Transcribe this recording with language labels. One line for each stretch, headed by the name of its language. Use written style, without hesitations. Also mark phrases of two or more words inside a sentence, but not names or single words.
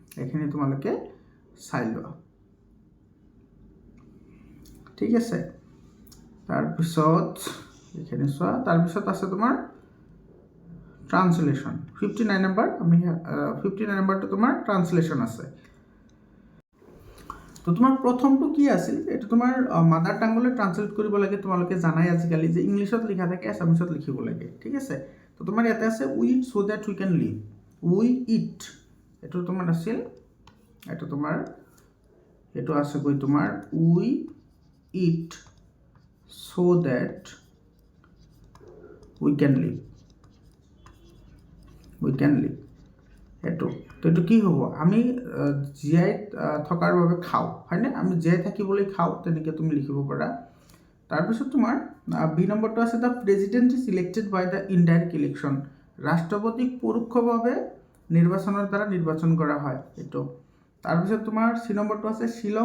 Assamese: এইখিনি তোমালোকে চাই লোৱা ঠিক আছে তাৰপিছত এইখিনি চোৱা তাৰপিছত আছে তোমাৰ ট্ৰান্সলেশ্যন 59 নম্বৰ আমি 59 নম্বৰটো তোমাৰ ট্ৰান্সলেশ্যন আছে তো তোমাৰ প্ৰথমটো কি আছিল এটা তোমাৰ
English: mother tongue
Assamese: ট্ৰান্সলেট কৰিব লাগে তোমালোকে জানাই আজিকালি যে ইংলিছত লিখা থাকে আছামিছত লিখিব লাগে ঠিক আছে তো তোমাৰ ইয়াতে আছে
English: we eat so that we can live we eat
Assamese: এটো তোমাৰ আছিল এটো তোমাৰ এটো আছে গৈ তোমাৰ
English: we eat so that we can live
Assamese: এটো তো এটো কি হ'ব আমি জিয়াই থকাৰ বাবে খাও হয়নে আমি জিয়াই থাকিবলৈ খাও তেনেকে তুমি লিখিব পাৰা তাৰপিছত তোমাৰ বি নম্বৰটো আছে
English: the president is elected by the indirect election
Assamese: ৰাষ্ট্ৰপতিক পৰোক্ষভাৱে নিৰ্বাচনৰ দ্বাৰা নিৰ্বাচন কৰা হয় এটো তাৰপিছত তোমাৰ সি নম্বৰটো আছে শিলং